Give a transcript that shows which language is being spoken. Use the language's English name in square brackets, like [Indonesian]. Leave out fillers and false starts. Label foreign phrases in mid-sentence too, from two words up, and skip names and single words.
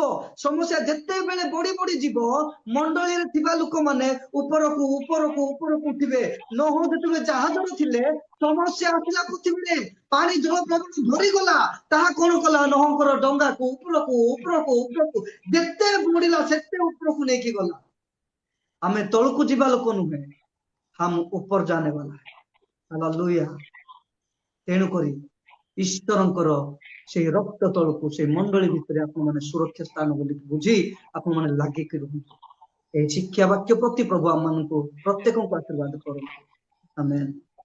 [Odia] ସମସ୍ୟା ଯେତେବେଳେ ବଢି ବଢି ଯିବ, ମଣ୍ଡଳୀରେ ଥିବା ଲୋକମାନେ ଉପରକୁ ଉପରକୁ ଉପରକୁ ଉଠିବେ। ନୋହ ଯେତେବେଳେ ଜାହାଜରେ ଥିଲେ, ସମସ୍ୟା ଆସିଲା ପୃଥିବୀରେ, ପାଣି ଜଳ ପ୍ରବଳ ଧରିଗଲା। ତାହା କଣ କଲା? ନୋହଙ୍କର ଡଙ୍ଗାକୁ ଉପରକୁ ଉପରକୁ ଉପରକୁ ଯେତେ ବଢିଲା ସେତେ ଉପରକୁ ନେଇକି ଗଲା। ଆମେ ତଳକୁ ଯିବା ଲୋକ ନୁହେଁ, [Hindi] हम ऊपर जाने वाला है। हालेलुया। [Odia] ତେଣୁକରି ଈଶ୍ୱରଙ୍କର ସେଇ ରକ୍ତ ତଳକୁ, ସେଇ ମଣ୍ଡଳୀ ଭିତରେ ଆପଣ ମାନେ ସୁରକ୍ଷା ସ୍ଥାନ ବୋଲି ବୁଝି ଆପଣ ମାନେ ଲାଗିକି ରୁହନ୍ତୁ। ଏହି ଶିକ୍ଷା ବାକ୍ୟ ପ୍ରତି ପ୍ରଭୁ ଆମମାନଙ୍କୁ ପ୍ରତ୍ୟେକଙ୍କୁ ଆଶୀର୍ବାଦ କରନ୍ତୁ। ଆମେନ୍।